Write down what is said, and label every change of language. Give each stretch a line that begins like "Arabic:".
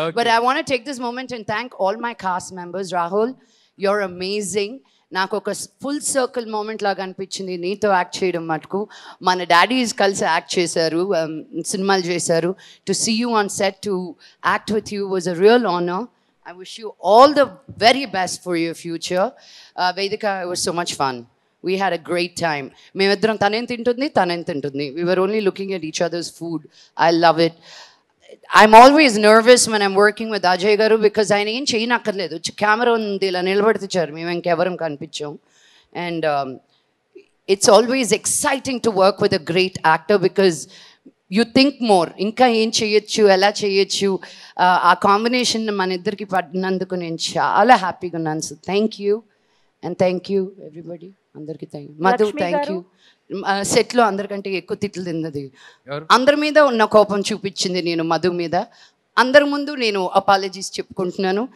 English: But I want to take this moment and thank all my cast members. Rahul, you're amazing.
Telugu: నాకు ఒక full circle moment లాగా అనిపించింది నీతో act చేయడం మటుకు. మన డాడీస్ కలిసి యాక్ట్ చేశారు, సినిమాలు చేశారు.
English: To see you on set, to act with you was a real honour. I wish you all the very best for your future. Vedika, it was so much fun. We had a great time.
Telugu: మేమిద్దరం తనేం తింటుంది.
English: We were only looking at each other's food. I love it. I'm always nervous when I'm working with Ajay garu because
Telugu: ఆయన ఏం చేయనక్కర్లేదు. Camera ఉంది, ఇలా నిలబడిచారు, మేము ఇంకెవరం కనిపించాం.
English: And it's always exciting to work with a great actor because you think more,
Telugu: ఇంకా ఏం చేయొచ్చు, ఎలా చేయొచ్చు. ఆ కాంబినేషన్ మన ఇద్దరికి పడినందుకు నేను చాలా హ్యాపీగా ఉన్నాను.
English: So thank you and thank you everybody. అందరికీ thank you. Madhu
Telugu: Lakshmi
English: thank
Telugu: గారు? యూ. సెట్లో అందరికంటే ఎక్కువ తిట్లు తిన్నది, ఎవరు? అందరి మీద ఉన్న కోపం చూపించింది నేను మధు మీద. అందరి ముందు నేను అపాలజీస్ చెప్పుకుంటున్నాను.